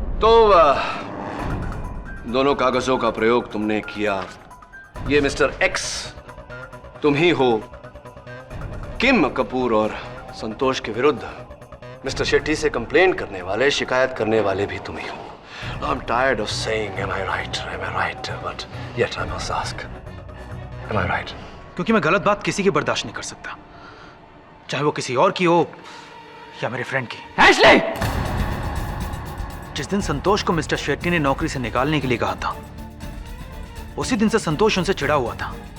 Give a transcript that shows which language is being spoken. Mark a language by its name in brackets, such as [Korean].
[Hindi] तो दोनों कागजों का प्रयोग तुमने किया। ये मिस्टर एक्स तुम ही हो। किम कपूर और संतोष के विरुद्ध मिस्टर शेट्टी से कंप्लेंट करने वाले, शिकायत करने वाले भी तुम ही हो। [English] I'm tired of saying am I right, but yet I must ask, am I right? [Hindi] क्योंकि मैं गलत बात किसी की बर्दाश्त नहीं कर सकता, चाहे वो किसी और की हो या मेरे फ्रेंड की। एशले! जिस दिन संतोष को मिस्टर शेट्टी ने नौकरी से निकालने के लिए कहा था, उसी दिन से संतोष उनसे चिढ़ा हुआ था।